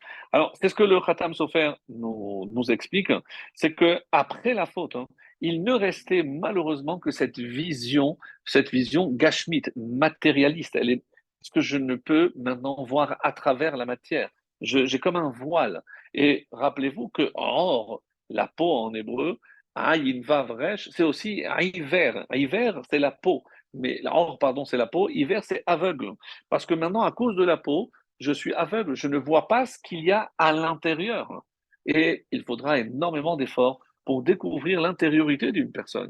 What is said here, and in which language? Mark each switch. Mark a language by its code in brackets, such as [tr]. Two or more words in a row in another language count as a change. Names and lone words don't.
[fr] Alors, c'est ce que le Khatam Sofer nous explique, c'est que après la faute, il ne restait malheureusement que cette vision gashmite, matérialiste. Elle est ce que je ne peux maintenant voir à travers la matière. J'ai comme un voile. Et rappelez-vous que or, la peau en hébreu, [he] עין וו ריש, [fr] c'est aussi aiver. Aiver, c'est la peau. Mais or, pardon, c'est la peau. Hiver, c'est aveugle. Parce que maintenant, à cause de la peau, je suis aveugle, je ne vois pas ce qu'il y a à l'intérieur. Et il faudra énormément d'efforts pour découvrir l'intériorité d'une personne.